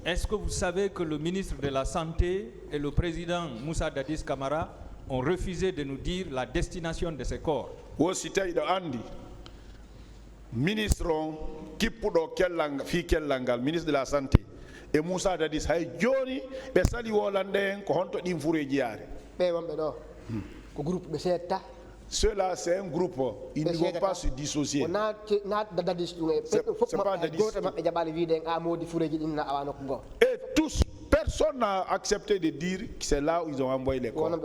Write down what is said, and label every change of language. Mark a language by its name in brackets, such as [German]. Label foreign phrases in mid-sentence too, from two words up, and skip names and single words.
[French] Est-ce que vous savez que le ministre de la Santé et le président Moussa Dadis Camara ont refusé de nous dire la destination de ces corps? [Fula] Ministre Kipudo Kellang fi Kellangal, [French] ministre de la Santé, [Fula] et Moussa Dadis hay joni be sali wolande ko honto dim fure jiare. [French] Ceux-là, c'est un groupe, ils ne vont pas se dissocier. Et tous, personne n'a accepté de dire que c'est là où ils ont envoyé les corps.